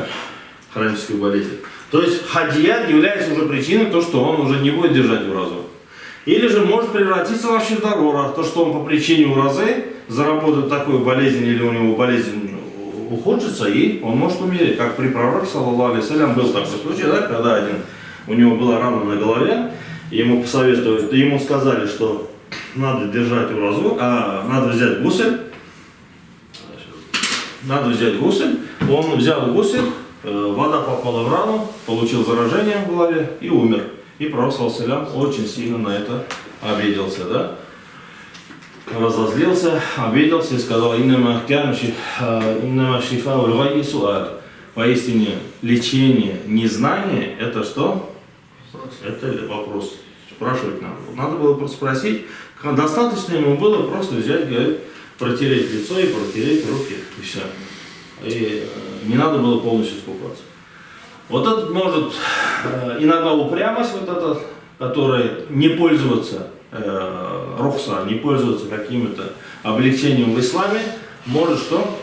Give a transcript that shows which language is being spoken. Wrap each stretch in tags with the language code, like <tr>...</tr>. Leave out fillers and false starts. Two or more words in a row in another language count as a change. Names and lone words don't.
<ru>Хроническую болезнь. То есть хаджият является уже причиной, то, что он уже не будет держать уразу. Или же может превратиться вообще в дарура, то, что он по причине уразы заработает такую болезнь или у него болезнь ухудшится, и он может умереть. Как при пророке,</ru> <ar>صلى الله عليه وسلم,</ar> <ru>был такой случай, да, когда у него была рана на голове, ему посоветовали, ему сказали, что надо держать уразу, надо взять гусель. Он взял гусель, вода попала в рану, получил заражение в голове и умер. И пророк,</ru> <ar>صلى الله عليه وسلم,</ar> <ru>очень сильно на это обиделся, да? Разозлился, обиделся и сказал:</ru> <ar>«إنما شفاء العي السؤال».</ar> <ru>Поистине лечение незнания – это что? Это вопрос. Спрашивать надо. Надо было просто спросить. Достаточно ему было просто взять, говорит, протереть лицо и протереть руки. И все. И не надо было полностью искупаться. Вот этот может иногда упрямость, вот этот, который не пользуется рухса, не пользуется каким-то облегчением в исламе, может что?</ru>